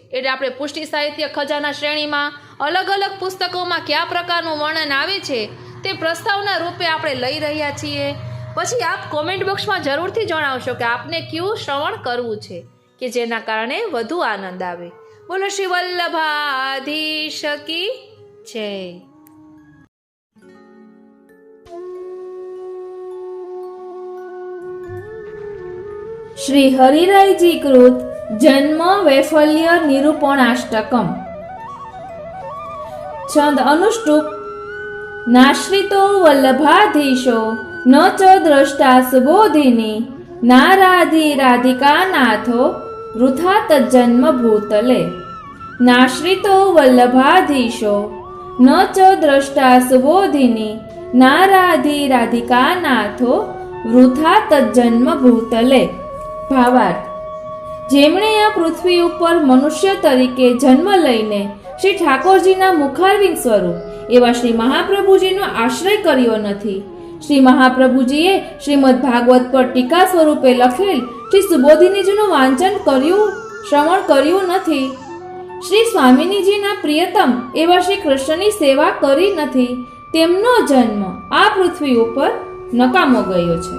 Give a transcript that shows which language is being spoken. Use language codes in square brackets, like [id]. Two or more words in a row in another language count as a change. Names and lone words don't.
[gu] એટલે આપણે પુષ્ટિ સાહિત્ય ખજાના શ્રેણીમાં અલગ અલગ પુસ્તકોમાં કયા પ્રકારનું વર્ણન આવે છે તે પ્રસ્તાવના રૂપે આપણે લઈ રહ્યા છીએ. પછી આપ કોમેન્ટ બોક્સમાં જરૂરથી જણાવશો કે આપને કયું શ્રવણ કરવું છે કે જેના કારણે વધુ આનંદ આવે. બોલો શ્રી વલ્લભાધીશ કી જય. [sa] श्री हरिराय जी कृत जन्म वैफल्य निरूपणाष्टकम. छंद अनुष्टुप. नाश्रितो वल्लभाधीशो न च द्रष्टा सुबोधिनी नाराधि राधिका नाथो वृथा तज्जन्म भूतले. नाश्रितो वल्लभाधीशो न च द्रष्टा सुबोधिनी नाराधि राधिका नाथो वृथा तज्जन्म भूतले. [gu] ભાવાર્થ. જેમણે આ પૃથ્વી ઉપર મનુષ્ય તરીકે જન્મ લઈને શ્રી ઠાકોરજીના મુખારવિંદ સ્વરૂપ એવા શ્રી મહાપ્રભુજીનો આશ્રય કર્યો નથી, શ્રી મહાપ્રભુજીએ શ્રીમદ ભાગવત પર ટીકા સ્વરૂપે લખેલ શ્રી સુબોધિનીજીનું વાંચન કર્યું, શ્રવણ કર્યું નથી, શ્રી સ્વામિનીજીના પ્રિયતમ એવા શ્રી કૃષ્ણની સેવા કરી નથી, તેમનો જન્મ આ પૃથ્વી ઉપર નકામો ગયો છે.